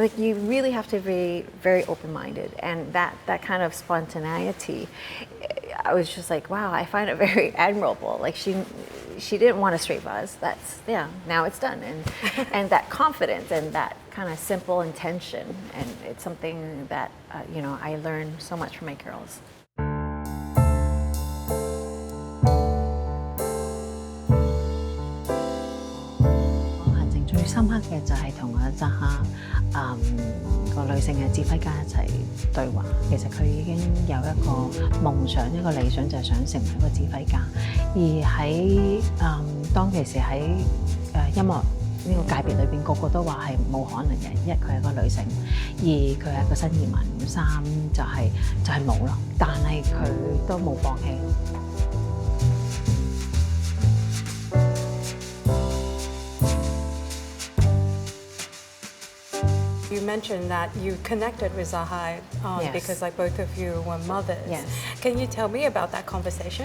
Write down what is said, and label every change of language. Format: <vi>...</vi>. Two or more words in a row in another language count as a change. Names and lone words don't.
<en>Like, you really have to be very open-minded, and that kind of spontaneity, I was just like, wow, I find it very admirable. Like, she didn't want a straight vase. Now it's done, and that confidence and that kind of simple intention, and it's something that I learned so much from my girls.</en> <yue>深刻嘅就係同阿扎哈個女性嘅指揮家一齊對話。其實佢已經有一個夢想、一個理想，就係想成為一個指揮家。而喺當其時喺音樂呢個界別裏邊個個都話係冇可能嘅，一佢係個女性，二佢係個新移民，三就係冇咯。但係佢都冇放棄。</yue> <en>You mentioned that you connected with Zahai Yes. because like both of you were mothers. Yes. Can you tell me about that conversation?</en>